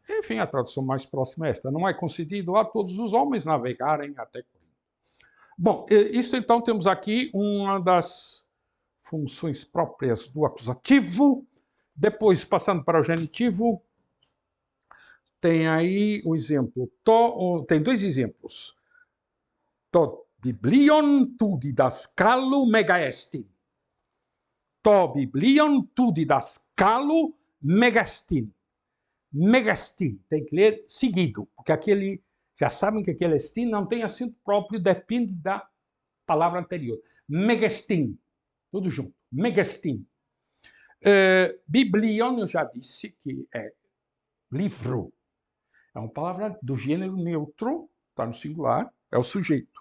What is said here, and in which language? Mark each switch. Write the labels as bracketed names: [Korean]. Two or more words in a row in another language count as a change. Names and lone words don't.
[Portuguese] Enfim, a tradução mais próxima é esta. Não é concedido a todos os homens navegarem até Corinto. Bom, isso então temos aqui uma das funções próprias do acusativo. Depois, passando para o genitivo, tem aí o exemplo. Tem dois exemplos. [Greek] Τὸ βιβλίον τοῦ διδασκάλου μέγα ἐστίν. Τὸ βιβλίον τοῦ διδασκάλου μέγα ἐστίν. [Portuguese] Megastin, tem que ler seguido, porque aquele, já sabem que aquele estin não tem acento próprio, depende da palavra anterior. Megastin, tudo junto. Megastin. Biblion, eu já disse que é livro. É uma palavra do gênero neutro, está no singular, é o sujeito.